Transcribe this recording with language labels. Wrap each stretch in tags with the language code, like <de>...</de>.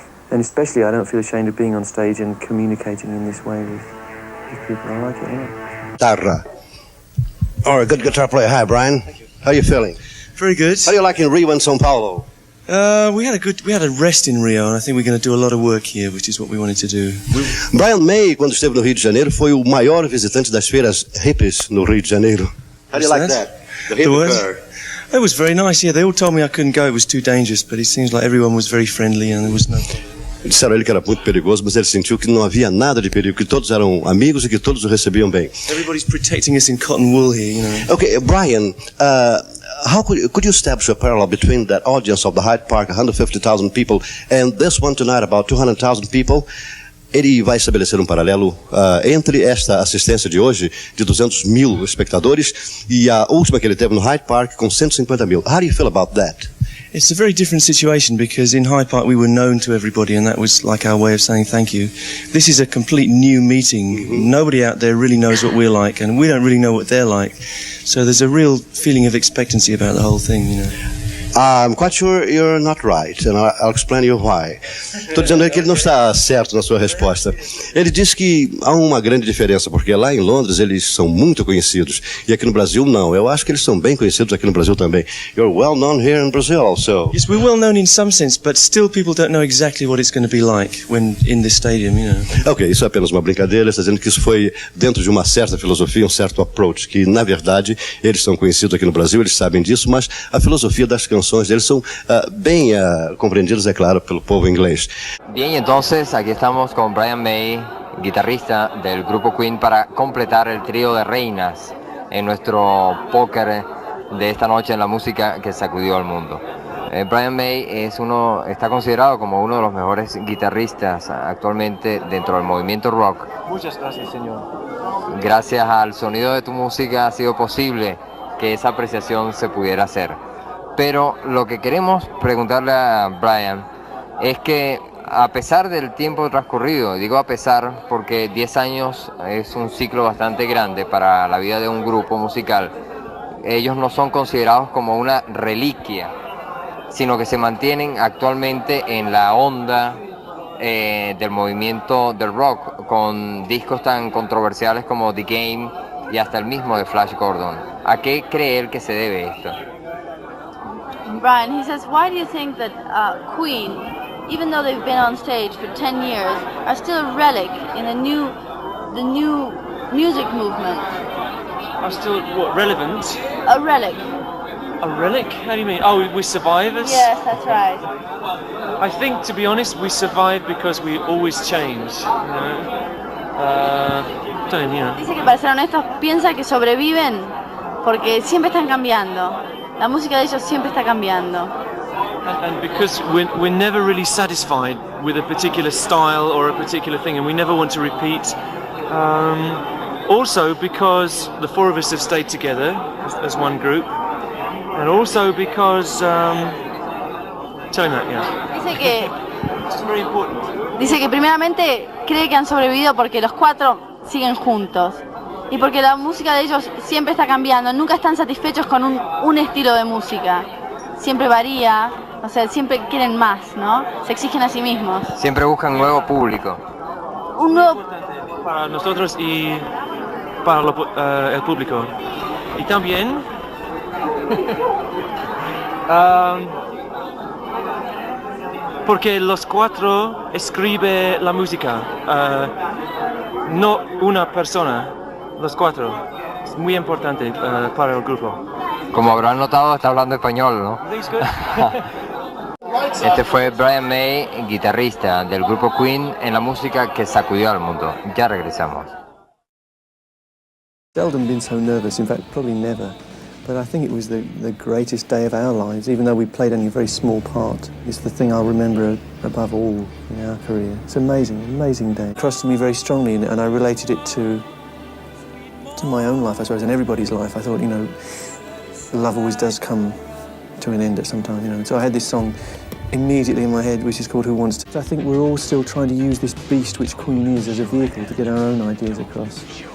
<en>And especially I don't feel ashamed of being on stage and communicating in this way with people. I like it,</en> <pt>Guitarra.</pt> <en>All right, good guitar player. Hi, Brian. Thank you. How are you feeling? Very good. How do you like in Rio and São Paulo? We had a rest in Rio, and I think we're going to do a lot of work here, which is what we wanted to do.</en> <pt>Brian May, quando esteve no Rio de Janeiro, foi o maior visitante das feiras hippies no Rio de Janeiro.</pt> <en>How do you like that? The hippie fair. It was very nice, yeah. They all told me I couldn't go, it was too dangerous, but it seems like everyone was very friendly and there was no problem.</en> <pt>Disseram a ele que era muito perigoso, mas ele sentiu que não havia nada de perigo, que todos eram amigos e que todos o recebiam bem.</pt> <en>Everybody's protecting us in cotton wool here, Okay, Brian, how could you establish a parallel between that audience of the Hyde Park, 150,000 people, and this one tonight, about 200,000 people?</en> <pt>Ele vai estabelecer um paralelo entre esta assistência de hoje, de 200 mil espectadores, e a última que ele teve no Hyde Park, com 150 mil.</pt> <en>How do you feel about that? It's a very different situation, because in Hyde Park we were known to everybody, and that was like our way of saying thank you. This is a complete new meeting. Mm-hmm. Nobody out there really knows what we're like, and we don't really know what they're like. So there's a real feeling of expectancy about the whole thing, I'm quite sure you're not right, and I'll explain you why.</en> <pt>Estou dizendo aí que ele não está certo na sua resposta. Ele diz que há uma grande diferença, porque lá em Londres eles são muito conhecidos, e aqui no Brasil não. Eu acho que eles são bem conhecidos aqui no Brasil também.</pt> <en>You're well known here in Brazil also. Yes, we're well known in some sense, but still people don't know exactly what it's going to be like when in this stadium, you know.</en> <pt>Ok, isso é apenas uma brincadeira, está dizendo que isso foi dentro de uma certa filosofia, um certo approach, que na verdade eles são conhecidos aqui no Brasil, eles sabem disso, mas a filosofia das canções deles são bem compreendidas, é claro, pelo povo inglês.</pt> <es>Bien, entonces aquí estamos con Brian May, guitarrista del grupo Queen, para completar el trío de reinas en nuestro póker de esta noche en la música que sacudió al mundo. Brian May está considerado como uno de los mejores guitarristas actualmente dentro del movimiento rock. Muchas gracias, señor. Gracias al sonido de tu música ha sido posible que esa apreciación se pudiera hacer. Pero lo que queremos preguntarle a Brian es que a pesar del tiempo transcurrido, digo a pesar porque 10 años es un ciclo bastante grande para la vida de un grupo musical, ellos no son considerados como una reliquia, sino que se mantienen actualmente en la onda del movimiento del rock, con discos tan controversiales como The Game y hasta el mismo de Flash Gordon. ¿A qué cree él que se debe esto?</es> <en>Brian, he says, why do you think that Queen, even though they've been on stage for 10 years, are still a relic in the new music movement? Are still, what, relevant? A relic. A relic? How do you mean? Oh, we're survivors? Yes, that's right. I think, to be honest, we survive because we always change, you know?</en> <es>Dice que para ser honestos piensa que sobreviven porque siempre están cambiando. La música de ellos siempre está cambiando.</es> <en>And because we're never really satisfied with a particular style or a particular thing, and we never want to repeat. Also because the four of us have stayed together as one group, and also because tell him that, yeah. It's very important.</en> <es>Dice que primeramente cree que han sobrevivido porque los cuatro siguen juntos. Y porque la música de ellos siempre está cambiando, nunca están satisfechos con un estilo de música. Siempre varía, o sea, siempre quieren más, ¿no? Se exigen a sí mismos. Siempre buscan nuevo público. Un nuevo... Para nosotros y para el público. Y también... porque los cuatro escriben la música, no una persona. Los cuatro. Es muy importante para el grupo. Como habrán notado, está hablando español, ¿no? Este fue Brian May, guitarrista del grupo Queen, en la música que sacudió al mundo. Ya regresamos.</es> <en>Seldom been so nervous, in fact, probably never. But I think it was the greatest day of our lives, even though we played only a very small part. It's the thing I'll remember above all in our career. It's amazing, amazing day. It crossed me very strongly, and I related it to my own life, I suppose, and everybody's life. I thought, you know, love always does come to an end at some time, you know. And so I had this song immediately in my head, which is called Who Wants To. I think we're all still trying to use this beast which Queen is as a vehicle to get our own ideas across.</en>